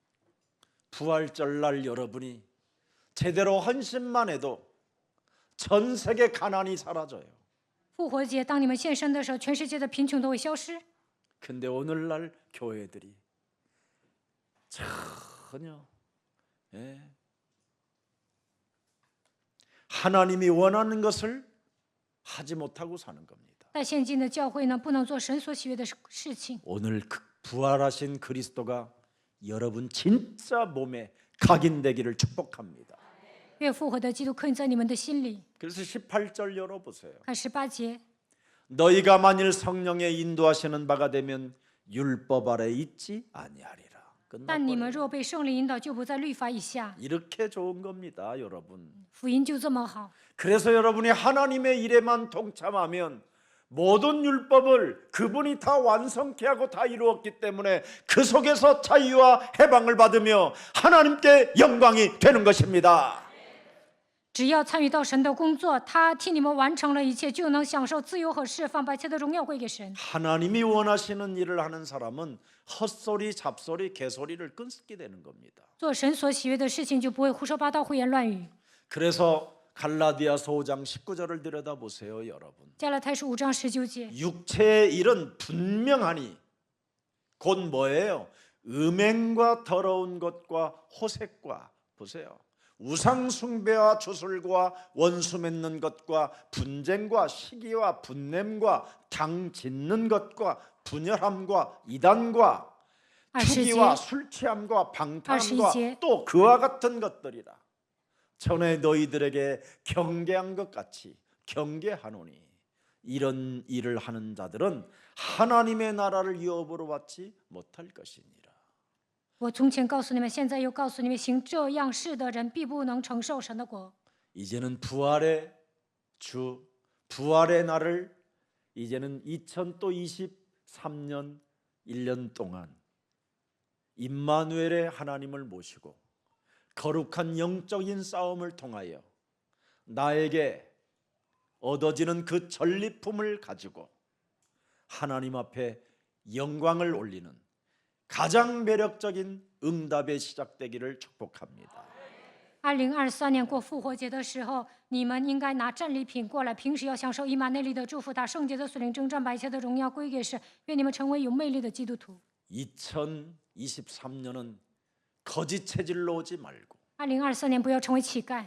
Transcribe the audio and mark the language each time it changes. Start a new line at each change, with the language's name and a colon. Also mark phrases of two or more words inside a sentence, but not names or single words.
Korean: 부활절날 여러분이 제대로 헌신만 해도 전 세계 가난이 사라져요.
Chinese: 复活节，当你们献身的时候，全世界的贫穷都会消失。
Korean: 근데 오늘날 교회들이 전혀 하나님이 원하는 것을 하지 못하고 사는 겁니다.
Chinese: 但现今的教会呢，不能做神所喜悦的事情。
Korean: 오늘 부활하신 그리스도가 여러분 진짜 몸에 각인되기를 축복합니다.
Chinese: 愿复活的基督刻印在你们的心里。
Korean: 그래서 18절 열어보세요.
Chinese: 看18节，
Korean: 너희가 만일 성령의 인도하시는 바가 되면 율법 아래 있지 아니하리라.
Chinese: 但你们
Korean: 끝났어요.
Chinese: 若被圣灵引导，就不在律法以下。
Korean: 이렇게 좋은 겁니다, 여러분.
Chinese: 福音就这么好。
Korean: 그래서 여러분이 하나님의 일에만 동참하면 모든 율법을 그분이 다 완성케 하고 다 이루었기 때문에 그 속에서 자유와 해방을 받으며 하나님께 영광이 되는 것입니다.
Chinese: 只要参与到神的工作，他替你们完成了一切，就能享受自由和释放，把一切的荣耀归给神。
Korean: 하나님이 원하시는 일을 하는 사람은 헛소리, 잡소리, 개소리를 끊게 되는 겁니다.
Chinese: 做神所喜悦的事情，就不会胡说八道、胡言乱语。
Korean: 그래서 갈라디아서 5장 19절을 들여다보세요, 여러분.
Chinese: 加拉太书5章19节，
Korean: 육체의 일은 분명하니 곧 뭐예요? 음행과 더러운 것과 호색과 보세요. 우상 숭배와 주술과 원수 맺는 것과 분쟁과 시기와 분냄과 당 짓는 것과 분열함과 이단과
Chinese: 20
Korean: 투기와
Chinese: 节，
Korean: 술 취함과
Chinese: 21
Korean: 방탕함과 제. 또 그와 같은 것들이라. 전에 너희들에게 경계한 것 같이 경계하노니 이런 일을 하는 자들은 하나님의 나라를 유업으로 받지 못할 것이니라.
Chinese: 我从前告诉你们，现在又告诉你们，行这样事的人，必不能承受神的国。
Korean: 이제는 부활의 주, 부활의 날을 이제는 2023년 1년 동안 임마누엘의 하나님을 모시고 거룩한 영적인 싸움을 통하여 나에게 얻어지는 그 전리품을 가지고 하나님 앞에 영광을 올리는 가장 매력적인 응답의 시작되기를 축복합니다.
Chinese: 2023 年过复活节的时候，你们应该拿战利品过来，平时要享受以马内利的祝福，打圣洁的属灵征战，把一切的荣耀归给神。愿你们成为有魅力的基督徒。
Korean: 2023년은 거짓 체질로 오지 말고
Chinese: 2023 年不要成为乞丐，